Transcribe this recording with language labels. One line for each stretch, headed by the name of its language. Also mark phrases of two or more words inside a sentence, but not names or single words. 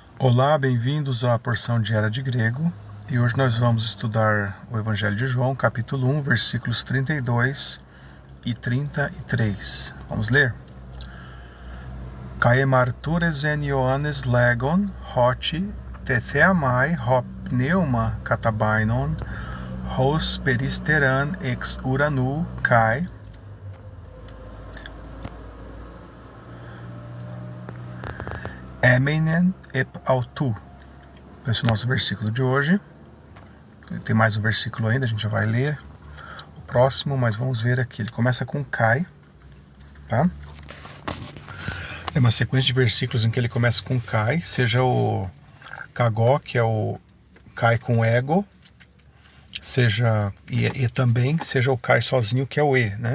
Portuguese: Olá, bem-vindos à porção diária de grego, e hoje nós vamos estudar o Evangelho de João, capítulo 1, versículos 32 e 33. Vamos ler?
Greek: Καὶ ἐμαρτύρησεν Ἰωάννης λέγων, ὅτι, τεθέαμαι, τὸ πνεῦμα καταβαῖνον, ὡς περιστερὰν ἐξ οὐρανοῦ καί, ἔμεινεν ἐπ' αὐτόν.
Portuguese: Esse é o nosso versículo de hoje. Tem mais um versículo ainda, a gente já vai ler o próximo, mas vamos ver aqui. Ele começa com Kai, tá? É uma sequência de versículos em que ele começa com Kai, seja o Kagó, que é o Kai com ego, seja e também seja o Kai sozinho, que é o E, né?